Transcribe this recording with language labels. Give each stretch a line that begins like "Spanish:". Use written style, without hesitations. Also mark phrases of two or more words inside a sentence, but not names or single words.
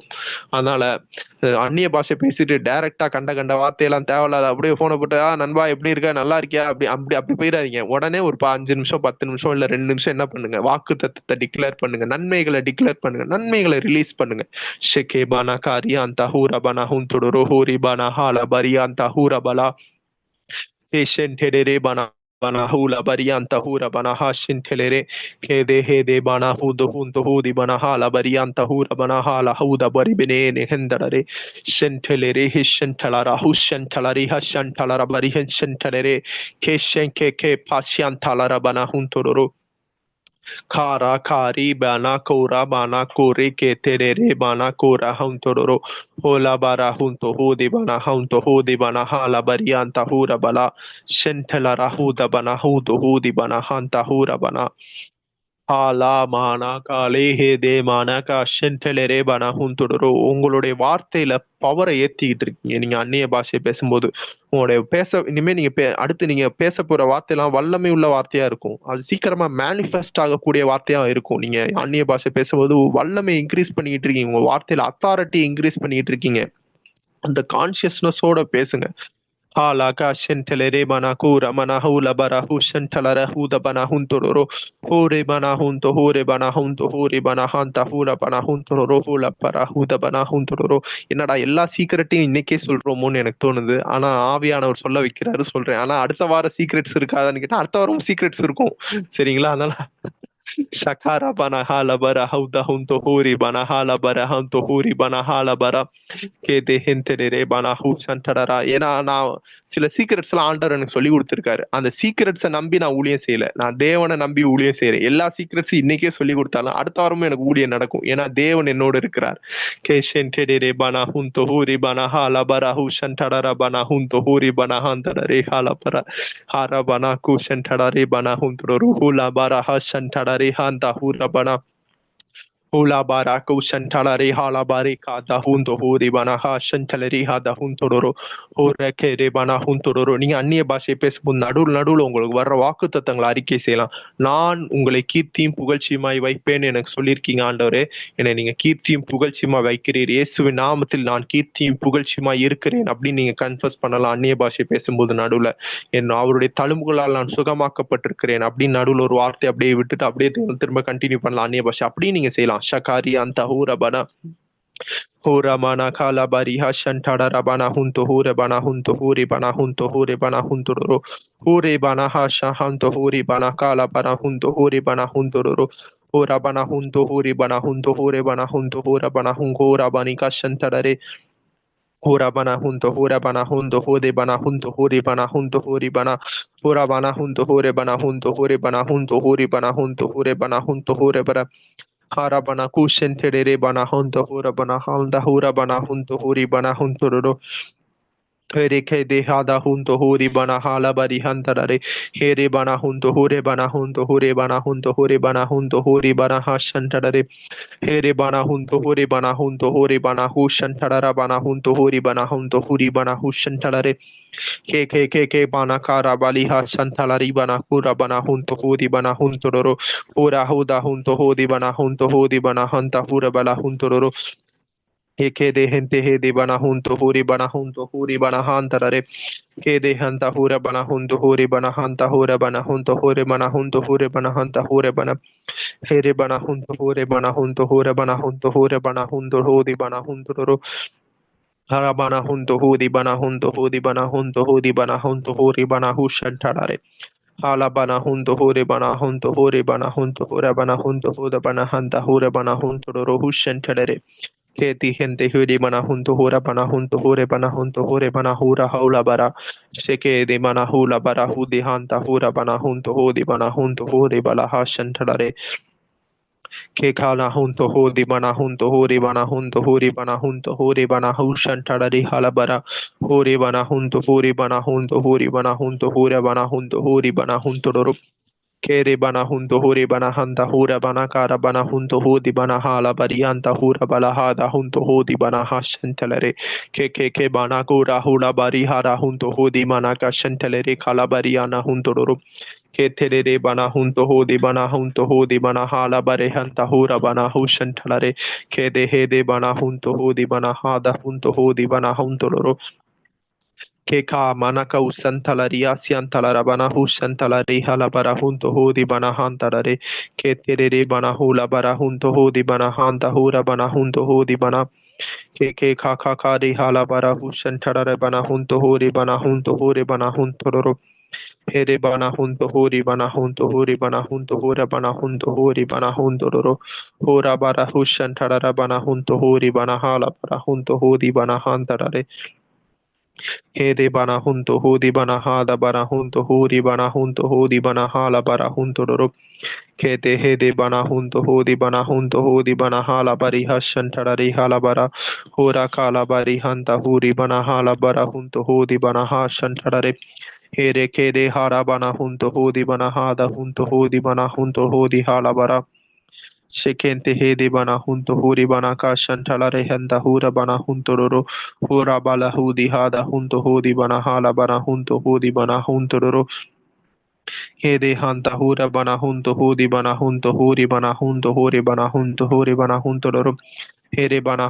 Tamil: அதனால அந்நிய பாஷை பேசிட்டு டைரக்டா கண்ட கண்ட வார்த்தையெல்லாம் தேவையில்லாத அப்படியே போனை போட்டு நண்பா எப்படி இருக்க, நல்லா இருக்கியா, அப்படி அப்படி அப்படி போயிடாதீங்க. உடனே ஒரு 5 நிமிஷம் 10 நிமிஷம் இல்ல 2 நிமிஷம் என்ன பண்ணுங்க, வாக்கு தத்துவத்தை டிக்ளேர் பண்ணுங்க, நன்மைகளை டிக்ளேர் பண்ணுங்க, நன்மைகளை ரிலீஸ் பண்ணுங்க. ஷெகே பானா காரியா அந்த ஹூரா பானா ஹூந்துடோ ஹூரி பானா ஹாலா பரியா அந்த ஹூரா பலா பேஷன் டெடரே பானா bana hula barianta hura bana hashin telere kede hede bana hudo hundo hudi bana hala barianta hura bana hala huda bari benene hendare shentelere hishentelara hushentelari hashentelara bari hishentelere keshen ke pasyantalara bana huntororo Kara kari bana kora bana kore ke terere bana kora huntoro hola bara hunto hodi bana hunto hodi bana hala barianta hura bala shentela rahuda bana hudo hodi bana hanta hura bana hala mana kale he de mana ka shentele re bana huntoro. உங்களுடைய வார்த்தையில பவரை ஏத்திக்கிட்டு இருக்கீங்க நீங்க அந்நிய பாஷை பேசும்போது. உங்களுடைய இனிமே நீங்க அடுத்து நீங்க பேச போற வார்த்தையெல்லாம் வல்லமை உள்ள வார்த்தையா இருக்கும், அது சீக்கிரமா மேனிஃபெஸ்ட் ஆகக்கூடிய வார்த்தையா இருக்கும். நீங்க அந்நிய பாஷை பேசும்போது வல்லமை இன்க்ரீஸ் பண்ணிட்டு இருக்கீங்க, உங்க வார்த்தையில அத்தாரிட்டி இன்க்ரீஸ் பண்ணிட்டு இருக்கீங்க. அந்த கான்சியஸ்னஸோட பேசுங்க. Halaka shentelere bana kura mana hula bara hu shentelara huda bana huntororo hore bana hunto hore bana hunto hore bana hanta hura bana huntororo hula para huda bana huntororo. என்னடா எல்லா சீக்கிரட்டையும் இன்னைக்கே சொல்றோமோன்னு எனக்கு தோணுது. ஆனா ஆவியானவர் சொல்ல வைக்கிறாரு, சொல்றேன். ஆனா அடுத்த வாரம் சீக்ரெட்ஸ் இருக்காதான்னு கேட்டா அடுத்த வாரம் சீக்ரெட்ஸ் இருக்கும். சரிங்களா? அதனால Shakara bana hala bara hauda hunto hori bana hala bara hunto hori bana hala bara கேதே ஹென்டெரே பனா ஹூ சண்டரரா. ஏன்னா நான் சில சீக்ரெட்ஸ் எல்லாம் ஆண்டவர் எனக்கு சொல்லி கொடுத்துருக்காரு. அந்த சீக்ரெட்ஸை நம்பி நான் ஊழியம் செய்யல, நான் தேவனை நம்பி ஊழியம் செய்யறேன். எல்லா சீக்ரெட்ஸும் இன்னைக்கே சொல்லி கொடுத்தாலும் அடுத்த வாரமும் எனக்கு ஊழியம் நடக்கும், ஏன்னா தேவன் என்னோடு இருக்கிறார். கே ஷென்டெரே பனா ஹுந்தோ ஹூரி பனா ஹாலா பரா ஹூ சண்டரரா பனா ஹுந்தோ ஹூரி பனா ஹந்தரே ஹாலா பரா ஹாரா பனா கூ சண்டரே பனா ஹுந்தோ ஹூலா பரா ஹா சண்டரே ஹாந்தா ஹூரா பனா Hula barako shantalari hala barika da hundo hori banaha shantalari hada huntodoro ஹோரக்கே ரேபானா ஹுந்தொடரோ. நீங்க அந்நிய பாஷை பேசும்போது நடுவில் நடுவில் உங்களுக்கு வர்ற வாக்கு தத்தங்களை அறிக்கை செய்யலாம். நான் உங்களை கீர்த்தியும் புகழ்ச்சியுமாய் வைப்பேன்னு எனக்கு சொல்லியிருக்கீங்க ஆண்டவரே. என்னை நீங்க கீர்த்தியும் புகழ்ச்சியுமா வைக்கிறீர். இயேசுவின் நாமத்தில் நான் கீர்த்தியும் புகழ்ச்சியுமாய் இருக்கிறேன் அப்படின்னு நீங்க கன்ஃபஸ் பண்ணலாம். அந்நிய பாஷை பேசும்போது நடுவில் அவருடைய தழும்புகளால் நான் சுகமாக்கப்பட்டிருக்கிறேன் அப்படின்னு நடுவில் ஒரு வார்த்தை அப்படியே விட்டுட்டு அப்படியே திரும்ப கண்டினியூ பண்ணலாம் அந்நிய பாஷை. அப்படியே நீங்க செய்யலாம். ஷகாரி அந்த ஹூரபனா Hora mana kala bari hashan tada rabana hunto hore bana hunto hore bana hunto hore bana hunto roro hore bana hasha hanto hore bana kala bana hunto hore bana hunto roro hora bana hunto hore bana hunto hore bana hunto hora bana hungora bani kashan tadare hora bana hunto hore bana hunto hore bana hunto hore bana hunto hore bana hora bana hunto hore bana hunto hore bana hunto hore bana hunto hore bana hunto hore bana Harabana kushen terere bana hunto hura bana handa hura bana hunto huri bana hunto roro. Here ke de hada hunto huri bana hala bari hantarare. Here bana hunto hure bana hunto hure bana hunto hure bana hunto huri bana hashantarare. Here bana hunto hure bana hunto hure bana hushantarara bana hunto huri bana hunto huri bana hushantarare. Ke bana kara bali hashantalari bana kura bana hunto huri bana hunto roro. Hura huda hunto huri bana hunto huri bana hanta hura bala hunto roro. Ke de hente he de bana hunto huri bana hunto huri bana hantarare. Ke de hanta hura bana hunto huri bana hanta hura bana hunto huri bana hunto huri bana hanta hura bana here bana hunto huri bana hunto hura bana hunto huri bana hunto huri bana hunto roro. Harabana hunto hudi bana hunto hudi bana hunto hudi bana hunto huri bana hushantarare. Halabana hunto huri bana hunto huri bana hunto hura bana hunto huda bana hanta hura bana hunto roro hushantarare. Keti hente hudi bana hunto hura bana hunto hure bana hunto hure bana hura haula bara. Sheke de bana hula bara hudi hanta hura bana hunto hudi bana hunto huri bala hashantarare. Ke kala hunto hodi bana hunto hori bana hunto hori bana hunto hori bana hushan tadari halabara hori bana hunto hori bana hunto hori bana hunto hori bana hunto hori bana hunto doro kere bana hunto hori bana hanta hura bana kara bana hunto hodi bana hala barianta hura bala hada hunto hodi bana hashan talare ke bana kura hula bari hara hunto hodi bana kashan talare kala bariana hunto doro Keterere bana hunto hodi bana hunto hodi bana hala bare hanta hura bana hushan talare kede hede bana hunto hodi bana hada hunto hodi bana hunto loro Keka manaka usantalari asiantalara bana hushantalari hala bara hunto hodi bana hantarare keterere bana hula bara hunto hodi bana hanta hura bana hunto hodi bana ke kaka kari hala bara hushantalare bana hunto hodi bana hunto hori bana hunto loro Here bana hunto hori bana hunto hori bana hunto hora bana hunto hori bana hunto roro hora bara hushan tarara bana hunto hori bana hala bara hunto hori bana hantarare Here bana hunto hori bana hada bara hunto hori bana hunto hori bana hala bara hunto roro Kete hede bana hunto hodi bana hala bari hashan tarari hala bara hora kala bari hanta huri bana hala bara hunto hodi bana hashan tarare Here kede hara bana hunto hodi bana hada hunto hodi bana hunto hodi hala bara Shekente hede bana hunto huri bana kashan talare handa hura bana hunto roro hura bala hudi hada hunto hodi bana hala bana hunto hodi bana hunto roro Hede hanta hura bana hunto hudi bana hunto huri bana hunto huri bana hunto huri bana hunto loro Here bana